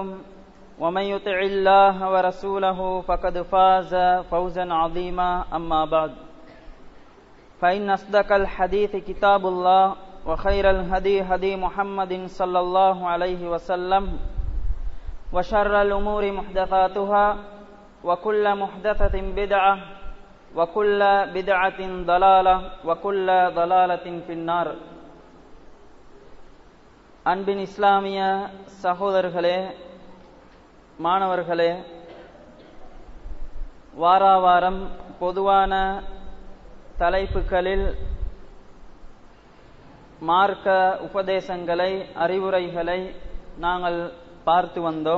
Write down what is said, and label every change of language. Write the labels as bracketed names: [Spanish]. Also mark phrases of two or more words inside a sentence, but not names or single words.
[Arabic] ومن يطع الله ورسوله فقد فاز فوزا عظيما أما بعد فإن أصدق الحديث كتاب الله وخير الهدي هدي محمد صلى الله عليه وسلم وشر الأمور محدثاتها وكل محدثة بدعة وكل بدعة ضلالة وكل ضلالة في النار. [Tamil] அன்பின் இஸ்லாமிய சகோதரர்களே, மாணவர்களே, வாராவாரம் பொதுவான தலைப்புகளில் மார்க்க உபதேசங்களை, அறிவுரைகளை நாங்கள் பார்த்து வந்தோம்.